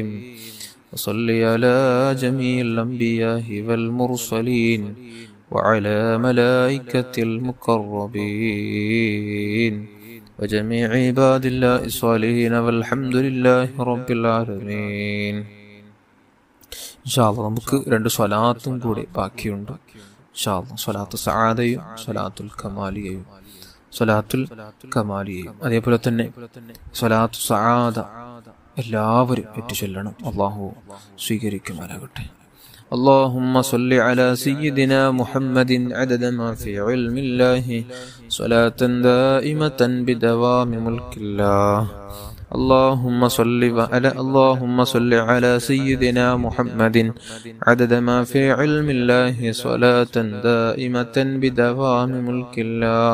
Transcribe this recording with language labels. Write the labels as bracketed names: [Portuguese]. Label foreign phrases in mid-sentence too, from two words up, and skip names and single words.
[Arabic] وصل على جميع الأنبياء والمرسلين وعلى ملائكة المقربين وجميع عباد الله الصالحين والحمد لله رب العالمين. إن شاء الله [Malayalam] നമുക്ക് രണ്ട് സ്വലാത്തും കൂടി ബാക്കിയുണ്ട്. [Arabic] إن شاء الله [Malayalam] സ്വലാത്തു സആദയും സ്വലാത്തുൽ കമാലിയയും അതേപോലെ തന്നെ സ്വലാത്തു സആദ എല്ലാവരും ഏറ്റുചൊല്ലണം. അല്ലാഹു സ്വീകരിക്കുമാറാകട്ടെ. [Arabic] اللهم صل على سيدنا محمد عدد ما في علم الله صلاة دائمة بدوام ملك الله. اللهم صل على سيدنا محمد عدد ما في علم الله صلاة دائمة بدوام ملك الله.